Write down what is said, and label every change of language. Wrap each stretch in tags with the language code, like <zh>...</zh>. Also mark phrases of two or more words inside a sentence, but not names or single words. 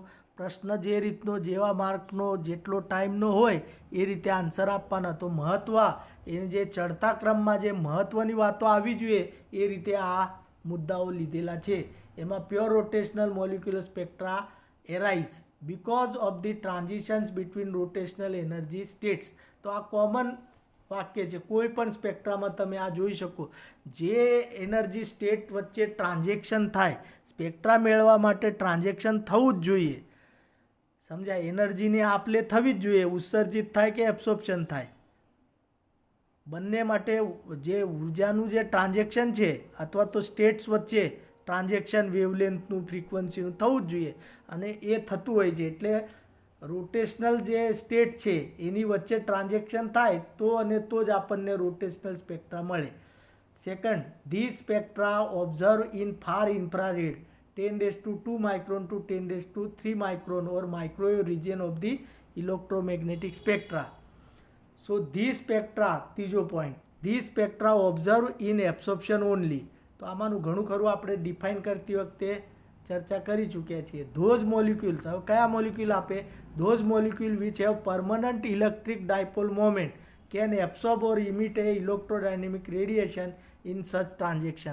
<gu>પ્રશ્ન જે રીતનો, જેવા માર્કનો, જેટલો ટાઈમનો હોય એ રીતે આન્સર આપવાના. તો એને જે ચડતા ક્રમમાં જે મહત્ત્વની વાતો આવી જોઈએ એ રીતે આ મુદ્દાઓ લીધેલા છે.</gu> <en>એમાં pure rotational molecular spectra arise because of the transitions between rotational energy states.</en> <gu>તો આ કોમન વાક્ય છે. કોઈ પણ સ્પેક્ટ્રામાં તમે આ જોઈ શકો, જે</gu> <en>energy state</en> <gu>વચ્ચે ટ્રાન્ઝેક્શન થાય, સ્પેક્ટ્રા મેળવવા માટે ટ્રાન્ઝેક્શન થવું જ જોઈએ. સમજાય? એનર્જીની આપલે થવી જ જોઈએ, ઉત્સર્જિત થાય કે એબ્સોર્પ્શન થાય, બંને માટે જે ઉર્જાનું જે ટ્રાન્ઝેક્શન છે અથવા તો સ્ટેટ્સ વચ્ચે ટ્રાન્ઝેક્શન વેવલેન્થનું, ફ્રીક્વન્સીનું થવું જ જોઈએ, અને એ થતું હોય છે. એટલે રોટેશનલ જે સ્ટેટ છે એની વચ્ચે ટ્રાન્ઝેક્શન થાય તો જ આપણને</gu> <en>rotational spectra</en> <gu>મળે.</gu> <en>second, the spectra observe in far infrared 10⁻² micron to 10⁻³ micron or microwave region of the electromagnetic spectra. So these spectra,</en> <gu>ત્રીજો પોઈન્ટ,</gu> <en>these spectra observe in absorption only.</en> <gu>તો આમાંનું ઘણું ખરું આપણે ડિફાઇન કરતી વખતે ચર્ચા કરી ચૂક્યા છીએ.</gu> <en>those molecules,</en> <gu>હવે કયા મોલિક્યુલ આપે?</gu> <en>those molecule which have permanent electric dipole moment can absorb or emit a electrodynamic radiation in such transaction.</en>